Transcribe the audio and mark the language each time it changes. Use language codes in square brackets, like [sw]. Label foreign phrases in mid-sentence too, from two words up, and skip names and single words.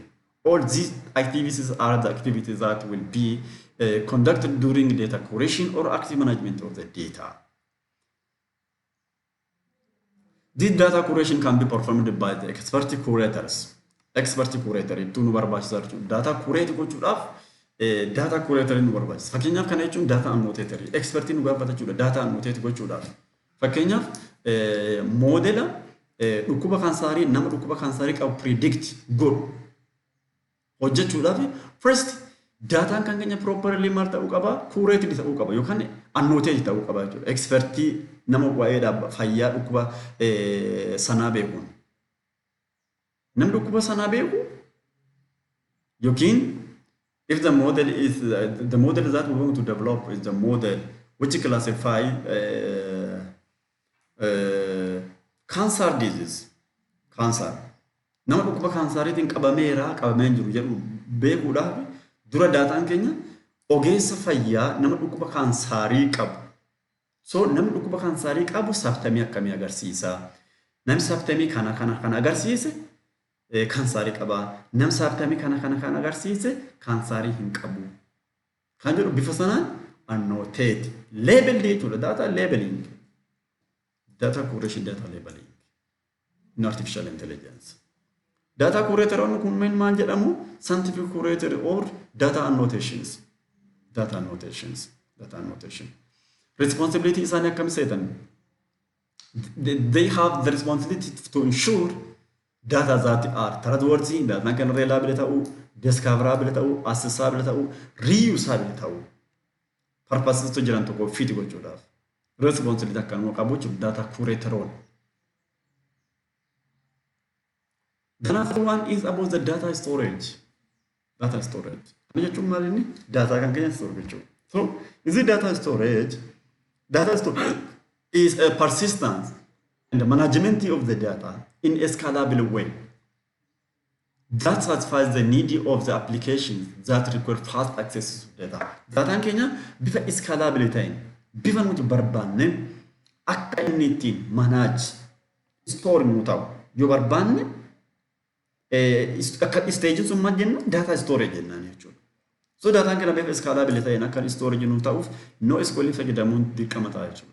[en] All these activities are the activities that will be conducted during data curation or active management of the data. This data curation can be performed by the expert curators. Expert curator [om] itu nu barbaachisa jechuudha. [en] Data curate [om] gochuudhaaf [en] data curator [om] nu barbaachisa. Fakkeenyaaf kana jechuun [en] data annotator. [om] Expert nu gaafata jechuudha. [en] Data annotate [om] gochuudhaaf. Fakkeenyaaf modela dhukkuba kansaarii nama dhukkuba kansaarii qabu predict godhu hojjechuudhaaf [en] first data [om] kan keenya properly maal ta'uu qaba, curated ta'uu qaba yookaan annotate ta'uu qaba jechuudha. Expertii nama waa'ee fayyaa dhukkuba sanaa beekuun. Namni dhukkuba sanaa beeku yookiin [en] if the model is the model that we want to develop is the model which classify cancer disease. Cancer. [om] Nama dhukkuba kansariitiin qabamee jiru jedhu beekuudhaaf dura daataan keenya ogeessa fayyaa nama dhukkuba kansarii qabu. So namni dhukkuba kansarii qabu symptomii akkamii agarsiisa? Namni symptomii kana agarsiise kansarii qaba. Namni symptomii kana agarsiise kansarii hin qabu. Kan jedhu bifa sanaan [en] annotate label [om] jechuudha. [en] Data labeling. Data curation, data labeling in artificial intelligence. Data curator [om] on kun maal jedhamu [en] scientific curator or data annotations. Data annotation. Responsibility is [om] akkam seetan. [en] They have the responsibility to ensure data that are trustworthy, data kan reliable ta'u, discoverable ta'u, accessible ta'u, reusable ta'u. [om] Purposes to jiran tokko fit gochuudhaaf. Responsibility akkanuma qabu jechuudha [en] data curator [om] on. [en] The another one is about the data storage. Data storage. [om] Ani jechuun maal inni data kan keenya store jechuudha. [en] So, is it data storage? Data storage is a persistence and the management of the data in a scalable way that satisfies the need of the applications that require fast access to data. [om] Data keenya bifa scalable ta'een bifa nuti barbaanne akka inni ittiin [en] manage store [om] nu ta'u yoo barbaanne akka stage sun maal jenna data storage jennaan jechuudha. So data keenya bifa scalable ta'een akka storage nu ta'uuf NoSQL fayyadamuun dirqama ta'a jechuudha.